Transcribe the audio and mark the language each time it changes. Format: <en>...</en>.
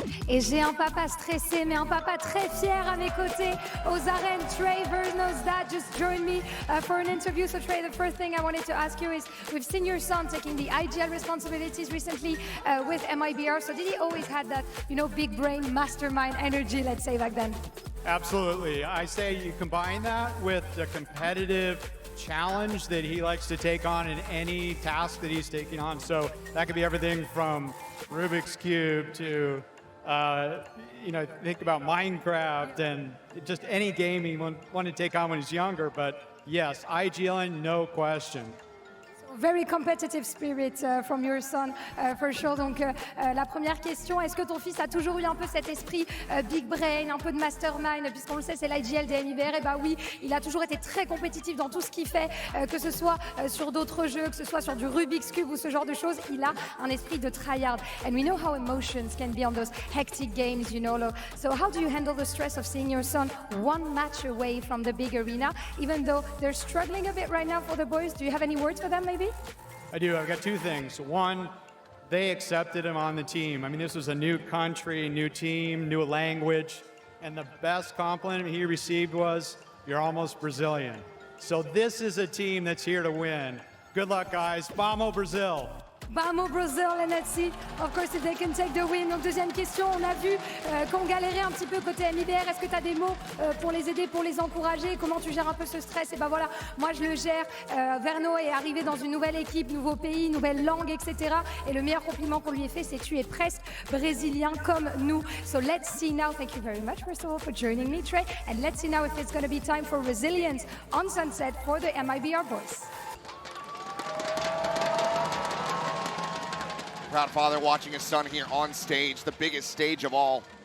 <fr>Et j'ai un papa stressé, mais un papa très fier à mes côtés aux arènes.</fr> <en>Trey, Verno's dad, just joined me for an interview. So Trey, the first thing I wanted to ask you is, we've seen your son taking the IGL responsibilities recently with MIBR. So did he always have that, you know, big brain, mastermind energy, let's say, back then? Absolutely. I say you combine that with the competitive challenge that he likes to take on in any task that he's taking on. So that could be everything from Rubik's Cube to you know, think about Minecraft and just any game he wanted to take on when he's younger. But yes, IGLing, no question. Very competitive spirit from your son, for sure.</en> <fr>Donc, la première question, est-ce que ton fils a toujours eu un peu cet esprit big brain, un peu de mastermind, puisqu'on le sait, c'est l'IGL des MIBR? Et bah oui, il a toujours été très compétitif dans tout ce qu'il fait, que ce soit sur d'autres jeux, que ce soit sur du Rubik's Cube ou ce genre de choses. Il a un esprit de tryhard.</fr> <en>And we know how emotions can be on those hectic games, you know. So how do you handle the stress of seeing your son one match away from the big arena, even though they're struggling a bit right now for the boys? Do you have any words for them, maybe? I do. I've got 2 things. One, they accepted him on the team. I mean, this was a new country, new team, new language, and the best compliment he received was, "You're almost Brazilian." So this is a team that's here to win. Good luck, guys. Vamos, Brazil. Vamos Brazil, and let's see, of course, if they can take the win.</en> <fr>Donc, deuxième question, on a vu qu'on galérait un petit peu côté MIBR. Est-ce que tu as des mots pour les aider, pour les encourager? Comment tu gères un peu ce stress? Et ben voilà, moi je le gère. Verno est arrivé dans une nouvelle équipe, nouveau pays, nouvelle langue, etc. Et le meilleur compliment qu'on lui ait fait, c'est tu es presque brésilien comme nous.</fr> <en>So let's see now. Thank you very much, first of all, for joining me, Trey. And let's see now if it's going to be time for resilience on Sunset for the MIBR boys. Proud father watching his son here on stage, the biggest stage of all.</en>